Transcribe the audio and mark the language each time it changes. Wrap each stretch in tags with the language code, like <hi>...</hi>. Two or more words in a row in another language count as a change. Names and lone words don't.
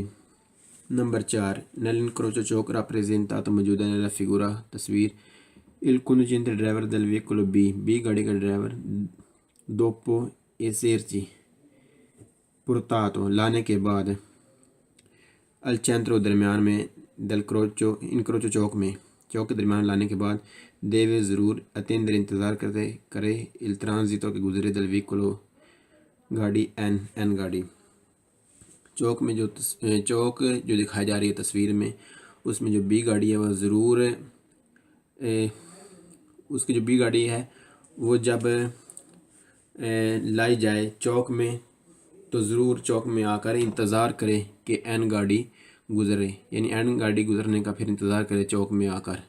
<ur>نمبر 4، nell'incrocio چوک rappresentato موجودہ</ur> <it>nella figura</it> <ur>تصویر</ur> <it>il conducente</it> <ur>driver</ur> <it>del veicolo</it> <ur>B گاڑی کا ڈرائیور</ur> <it>dopo esserci portato</it> <ur>لانے کے بعد</ur> <it>al centro</it> <ur>درمیان میں</ur> <it>del incrocio</it> <ur>چوک کے درمیان لانے کے بعد deve ضرور attendere انتظار کرے</ur> <it>il transito</it> <ur>کے گزرے</ur> <it>del veicolo</it> <ur>گاڑی N گاڑی۔ چوک میں جو دکھائی جا رہی ہے تصویر میں اس میں جو B گاڑی ہے وہ ضرور اس کی جو B گاڑی ہے وہ جب لائی جائے چوک میں تو ضرور چوک میں آ کر انتظار کرے کہ N گاڑی گزرے، یعنی N گاڑی گزرنے کا پھر انتظار کرے چوک میں آ کر۔</ur>